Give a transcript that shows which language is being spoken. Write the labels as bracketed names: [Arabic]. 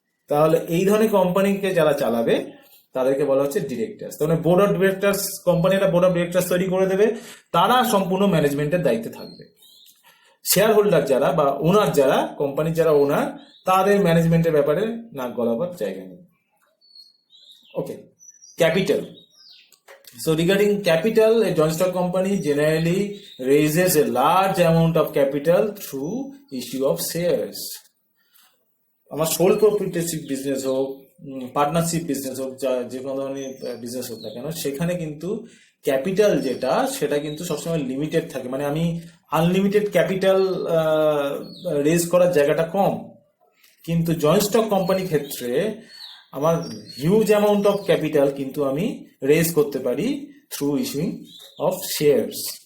[Bangla] তাহলে এই ধরনের কোম্পানিকে যারা চালাবে তাদেরকে বলা হচ্ছে ডিরেক্টরস। তাহলে বোর্ড অফ ডিরেক্টরস, কোম্পানি একটা বোর্ড অফ ডিরেক্টরস তৈরি করে দেবে, তারা সম্পূর্ণ ম্যানেজমেন্টের দায়িত্বে থাকবে। শেয়ার হোল্ডার যারা বা ওনার যারা, কোম্পানির যারা ওনার, তাদের ম্যানেজমেন্টের ব্যাপারে নাক গলাবার জায়গা নেই। ওকে, capital. [English] So regarding capital, a joint stock company generally raises a large amount of capital through issue of shares. [Bangla] আমার সোল প্রপার্টিশিপ বিজনেস হোক, পার্টনারশিপ বিজনেস হোক, যে কোনো ধরনের বিজনেস হোক না কেন, সেখানে কিন্তু ক্যাপিটাল যেটা সেটা কিন্তু সবসময় লিমিটেড থাকে। মানে আমি আনলিমিটেড ক্যাপিটাল রেজ করার জায়গাটা কম, কিন্তু জয়েন্ট স্টক কোম্পানির ক্ষেত্রে আমার হিউজ অ্যামাউন্ট অফ ক্যাপিটাল কিন্তু আমি রেজ করতে পারি থ্রু ইস্যুইং অফ শেয়ারস।